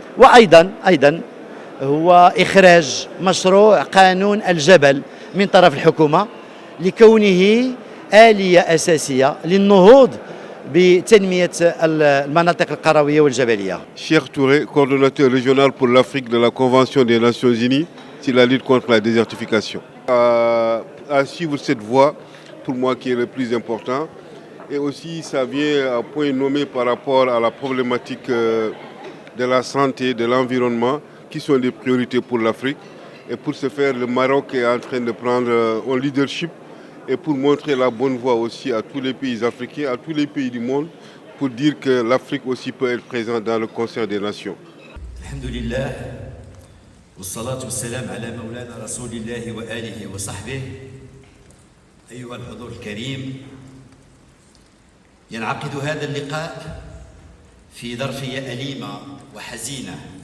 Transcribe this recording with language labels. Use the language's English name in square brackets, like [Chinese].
[Arabic] وأيضا هو إخراج مشروع قانون الجبل من طرف الحكومة لكونه آلية أساسية للنهوض بتنمية المناطق القروية والجبلية. [French] Cheikh Touré, coordonnateur régional pour l'Afrique de la Convention des Nations Unies sur la lutte contre la désertification. À suivre cette voie, pour moi qui est le plus important, et aussi ça vient à point nommé par rapport à la problématique de la santé, de l'environnement, qui sont des priorités pour l'Afrique. Et pour ce faire, le Maroc est en train de prendre un leadership et pour montrer la bonne voie aussi à tous les pays africains, à tous les pays du monde, pour dire que l'Afrique aussi peut être présente dans le concert des nations. [Arabic] Alhamdulillah, والصلاة والسلام على مولانا رسول الله وآله وصحبه. أيها الحضور الكريم، ينعقد هذا اللقاء في ظرفية أليمة وحزينة،